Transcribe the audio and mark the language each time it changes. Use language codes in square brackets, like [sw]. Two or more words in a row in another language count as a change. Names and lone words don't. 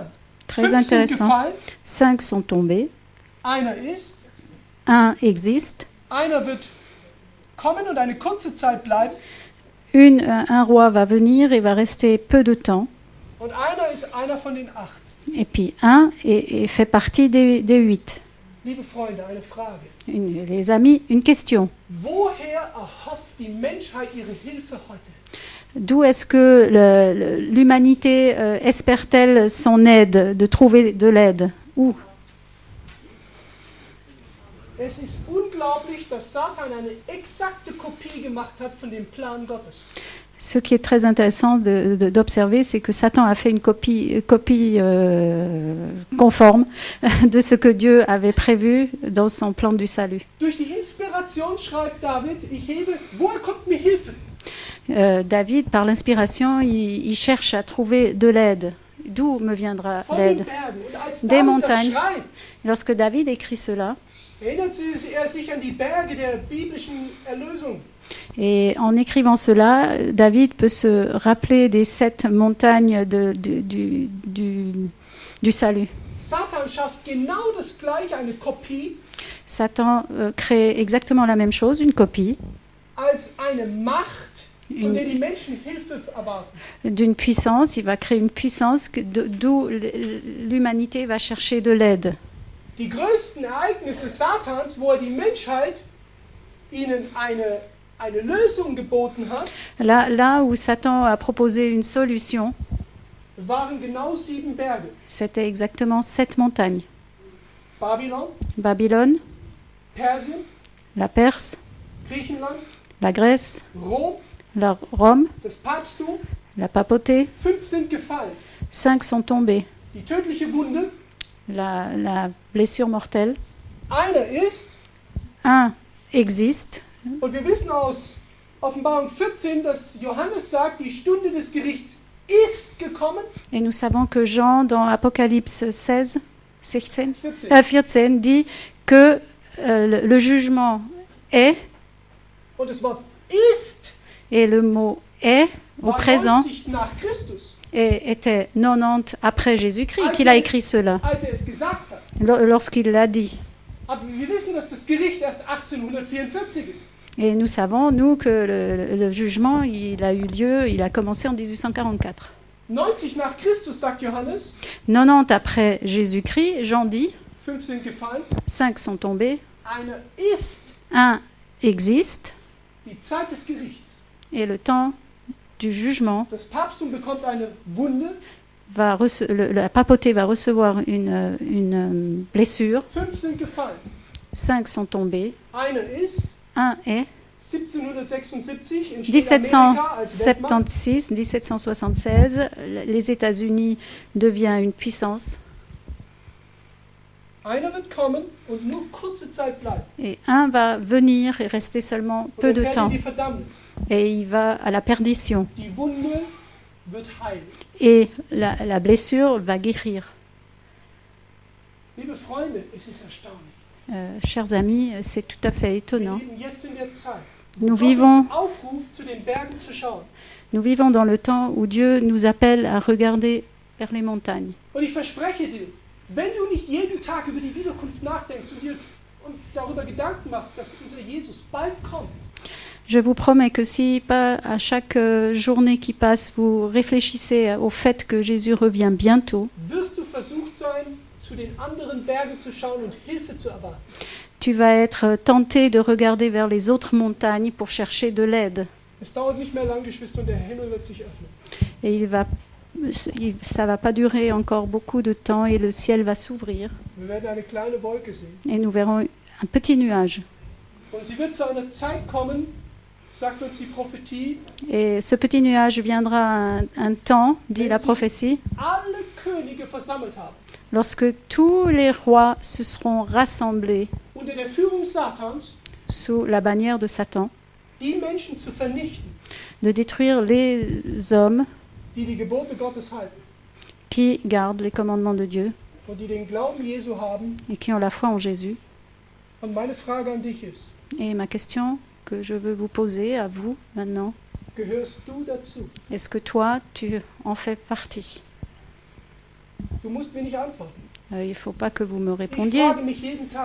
[fr] Très [de] 5 sind [fr] intéressant. [de] gefallen. [fr] 5 sont tombés, [de] Einer ist. [fr] un existe, [de] Einer wird kommen und eine kurze Zeit bleiben. [fr] un roi va venir et va rester peu de temps, [de] Und einer ist einer von den 8. [fr] et puis un fait partie des 8. [de] Liebe Freunde, eine Frage. [fr] Les amis, une question. [de] Woher erhofft die Menschheit ihre Hilfe heute? [fr] D'où est-ce que l'humanité espère-t-elle son aide, de trouver de l'aide? Où? [de] Es ist unglaublich, dass Satan eine exakte Kopie gemacht hat von dem Plan Gottes. [fr] Ce qui est très intéressant d'observer, c'est que Satan a fait une copie conforme de ce que Dieu avait prévu dans son plan du salut. [de] Durch die Inspiration schreibt David, ich hebe, woher kommt mir Hilfe? [fr] David, par l'inspiration, il cherche à trouver de l'aide. D'où me viendra [de] Von [fr] l'aide? [de] den Bergen. Und als [fr] Des [de] David das [fr] montagnes. [de] schreibt, [fr] Lorsque David écrit cela, [de] erinnert er sich an die Berge der biblischen Erlösung. [fr] et en écrivant cela, David peut se rappeler des 7 montagnes du salut. [de] Satan schafft genau das gleiche, eine Kopie, [fr] Satan crée exactement la même chose, une copie [de] als eine Macht, von der die Menschen Hilfe erwarten. [fr] d'une puissance. Il va créer une puissance d'où l'humanité va chercher de l'aide. [de] Die größten Ereignisse Satans, wo die Menschheit ihnen eine Lösung geboten hat, [fr] Là où Satan a proposé une solution, [de] waren genau 7 Berge. [fr] c'était exactement 7 montagnes. [de] Babylon, [fr] Babylone, [de] Persien, [fr] la Perse, [de] Griechenland, [fr] la Grèce, [de] Rom, [fr] Rome, [de] das Papsttum. [fr] la papauté. [de] 5 sind gefallen. [fr] 5 sont tombés. [de] Die tödliche Wunde. [fr] La blessure mortelle. [de] Einer ist, [fr] Un existe. [de] und wir wissen aus Offenbarung 14, dass Johannes sagt, die Stunde des Gerichts ist gekommen. [fr] Et nous savons que Jean, dans Apocalypse 16, 14, dit que le jugement est, [de] Und das Wort ist [fr] et le mot est au [de] war [fr] présent [de] 90 nach Christus, [fr] et était 90 après Jésus-Christ qu'il a écrit cela, [de] als es gesagt hat. [fr] lorsqu'il l'a dit. [de] Aber wir wissen, dass das Gericht erst 1844 ist. [fr] Et nous savons, nous, que le jugement, il a eu lieu, il a commencé en 1844. [de] 90 nach Christus, sagt Johannes, [fr] 90 après Jésus-Christ, Jean dit, [de] 5 sind gefallen, [fr] 5 sont tombés, [de] eine ist [fr] un existe, [de] die Zeit des Gerichts. [fr] et le temps du jugement, [de] Das Papsttum bekommt eine Wunde, [fr] la papauté va recevoir une blessure, [de] 5 sind gefallen, [fr] 5 sont tombés, [de] eine ist [fr] un est [de] 1776 entsteht Amerika als Weltmacht. [fr] 1776, 1776, les États-Unis deviennent une puissance [de] Einer wird kommen und nur kurze Zeit bleiben. [fr] et un va venir et rester seulement peu de [de] Und er fährt [fr] temps [de] in die Verdammnis. [fr] et il va à la perdition [de] Die Wunde wird heilen. [fr] et la blessure va guérir. [de] Liebe Freunde, es ist erstaunlich. [fr] Chers amis, c'est tout à fait [de] Wir [fr] étonnant. [de] leben jetzt in der Zeit, [fr] Nous [de] wo Gott [fr] vivons, [de] uns aufruft, zu den Bergen zu schauen. [fr] nous vivons dans le temps où Dieu nous appelle à regarder vers les montagnes. [de] Und ich verspreche dir, wenn du nicht jeden Tag über die Wiederkunft nachdenkst und darüber Gedanken machst, dass unser Jesus bald kommt, [fr] Je vous promets que si pas à chaque journée qui passe, vous réfléchissez au fait que Jésus revient bientôt, [de] wirst du versucht sein, zu den anderen Bergen zu schauen und Hilfe zu erwarten. [fr] tu vas être tenté de regarder vers les autres montagnes pour chercher de l'aide. [de] Es dauert nicht mehr lang, Geschwister, und der Himmel wird sich öffnen. [fr] Et ça va pas durer encore beaucoup de temps et le ciel va s'ouvrir [de] Wir werden eine kleine Wolke sehen. [fr] et nous verrons un petit nuage. [de] Und sie wird zu einer Zeit kommen, sagt uns die Prophetie, [fr] Et ce petit nuage viendra un temps, dit la prophétie, [de] alle Könige versammelt haben, [fr] lorsque tous les rois se seront rassemblés [de] unter der Führung Satans, [fr] sous la bannière de Satan, [de] die Menschen zu vernichten, [fr] de détruire les hommes [de] die die Gebote Gottes halten [fr] qui gardent les commandements de Dieu [de] und die den Glauben Jesu haben. [fr] et qui ont la foi en Jésus. [de] Und meine Frage an dich ist, [fr] Et ma question que je veux vous poser à vous maintenant, [de] gehörst du dazu? [fr] est-ce que toi, tu en fais partie? [de] Du musst mir nicht antworten. [fr] Il ne faut pas que vous me [de] Ich [fr] répondiez. [de] frage mich jeden Tag,